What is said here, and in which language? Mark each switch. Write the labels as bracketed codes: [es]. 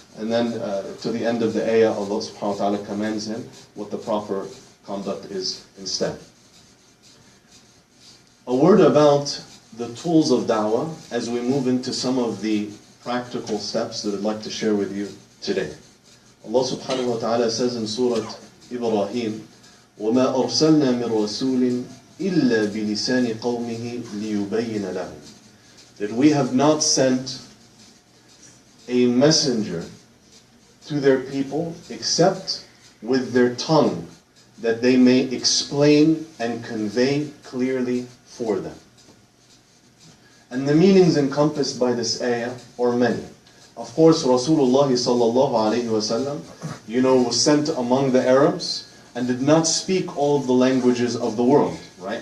[en] And then to the end of the ayah, Allah subhanahu wa ta'ala commands him what the proper conduct is instead. A word about the tools of da'wah as we move into some of the practical steps that I'd like to share with you today. Allah subhanahu wa ta'ala says in Surah Ibrahim, [ar] وَمَا أَرْسَلْنَا مِن رَسُولٍ إِلَّا بِلِسَانِ قَوْمِهِ لِيُبَيِّنَ لَهُمْ. [en] That we have not sent a messenger to their people except with their tongue, that they may explain and convey clearly for them. And the meanings encompassed by this ayah are many. Of course, Rasulullah sallallahu alayhi wasallam, was sent among the Arabs and did not speak all of the languages of the world, right?